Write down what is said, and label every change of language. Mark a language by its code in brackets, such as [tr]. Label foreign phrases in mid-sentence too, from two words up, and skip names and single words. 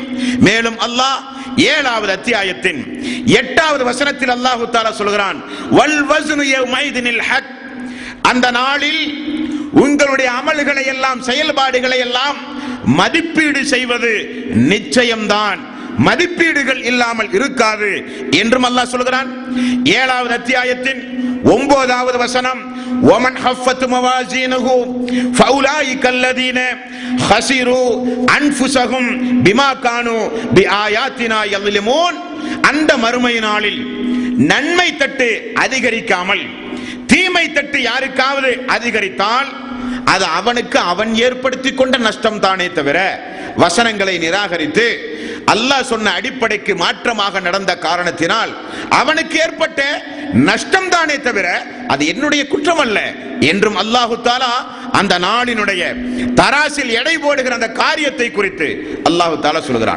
[ta] மேலும் அல்லாஹ் 7வது அத்தியாயத்தின் 8வது வசனத்தில் [ar] الله تعالى [ta] சொல்கிறான், [ar] والوزن يومئذ الحق. [ta] அந்த நாளில் உங்களுடைய அமல்களை எல்லாம் செயல்பாடுகளை எல்லாம் மதிப்பீடு செய்வது நிச்சயம்தான், மதிப்பீடுகள் இல்லாமல் இருக்காது என்றும் அல்லாஹ் சொல்கிறான். 7வது அத்தியாயத்தின் 9வது வசனம், [ar] وَمَنْ خَفَّتْ مَوَازِينُهُ فَأُولَٰئِكَ الَّذِينَ خَسِرُوا أَنفُسَهُمْ بِمَا كَانُوا بِآيَاتِنَا يَظْلِمُونَ. [ta] அந்த மறுமை நாளில் நன்மை தட்டு அதிகரிக்காமல் தீமை தட்டு யாருக்காவது அதிகரித்தால் அது அவனுக்கு அவன் ஏற்படுத்தி கொண்ட நஷ்டம் தானே தவிர வசனங்களை நிராகரித்து அல்லாஹ் சொன்ன அடிப்படைக்கு மாற்றமாக நடந்த காரணத்தினால் அவனுக்கு ஏற்பட்ட நஷ்டம் தானே தவிர அது என்னுடைய குற்றம் அல்ல என்றும் [ar] الله تعالى [ta] அந்த நாளினுடைய தராசில் எடை போடுகிற அந்த காரியத்தை குறித்து [ar] الله تعالى [ta] சொல்கிறான்.